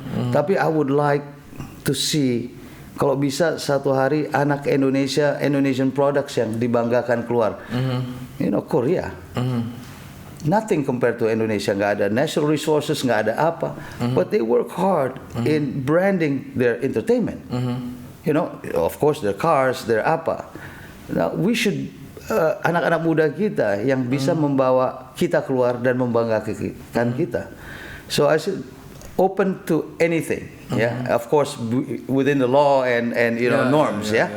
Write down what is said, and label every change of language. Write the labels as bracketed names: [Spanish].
[Indonesian] Tapi [English] I would like to see [Indonesian] kalau bisa satu hari anak [English] Indonesian products [Indonesian] yang dibanggakan keluar. Korea. [English] Nothing compared to Indonesia, [Indonesian] nggak ada [English] natural resources, [Indonesian] nggak ada apa, [English] but they work hard in branding their entertainment. Of course their cars, their apa. Now we should [Indonesian] anak-anak muda kita yang bisa membawa kita keluar dan membanggakan kita. [English] So I should open to anything. Of course within the law and norms.